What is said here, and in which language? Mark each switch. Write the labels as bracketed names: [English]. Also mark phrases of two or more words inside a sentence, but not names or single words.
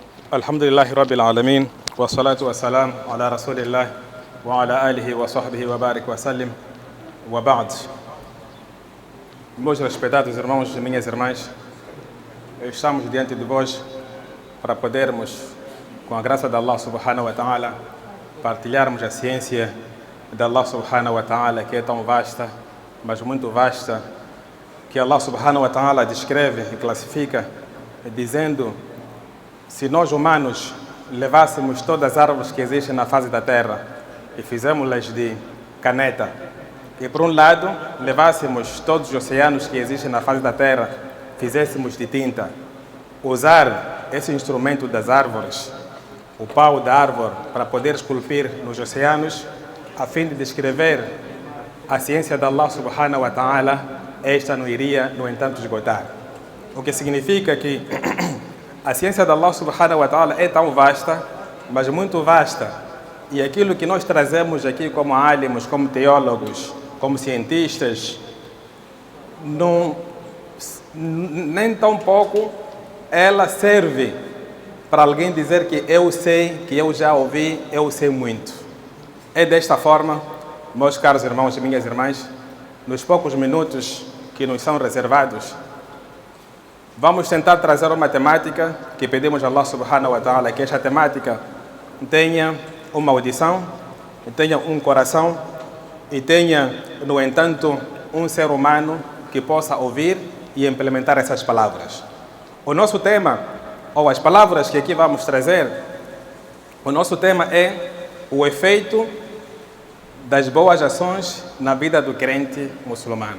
[Arabic] الحمد لله رب العالمين، والصلاة والسلام على رسول الله وعلى آله وصحبه وبارك وسلم، وبعد. [Portuguese] Meus respeitados irmãos e minhas irmãs, estamos diante de vós para podermos, com a graça de [Arabic] الله سبحانه وتعالى, [Portuguese] partilharmos a ciência de [Arabic] الله سبحانه و [Portuguese] ta'ala, que é tão vasta, mas muito vasta, que [Arabic] الله سبحانه وتعالى [Portuguese] descreve e classifica, dizendo: se nós humanos levássemos todas as árvores que existem na face da terra e fizémos-las de caneta, e por um lado levássemos todos os oceanos que existem na face da terra, fizéssemos de tinta, usar esse instrumento das árvores, o pau da árvore, para poder esculpir nos oceanos, a fim de descrever a ciência de [Arabic] الله سبحانه وتعالى, [Portuguese] esta não iria, no entanto, esgotar. O que significa que a ciência de [Arabic] الله سبحانه وتعالى [Portuguese] é tão vasta, mas muito vasta, e aquilo que nós trazemos aqui como álимos, como teólogos, como cientistas, nem tão pouco ela serve para alguém dizer que eu sei, que eu já ouvi, eu sei muito. É desta forma, meus caros irmãos e minhas irmãs, nos poucos minutos que nos são reservados, vamos tentar trazer uma temática que pedimos a [Arabic] الله سبحانه وتعالى, [Portuguese] que esta temática tenha uma audição, tenha um coração e tenha, no entanto, um ser humano que possa ouvir e implementar essas palavras. O nosso tema, ou as palavras que aqui vamos trazer, o nosso tema é o efeito das boas ações na vida do crente muçulmano.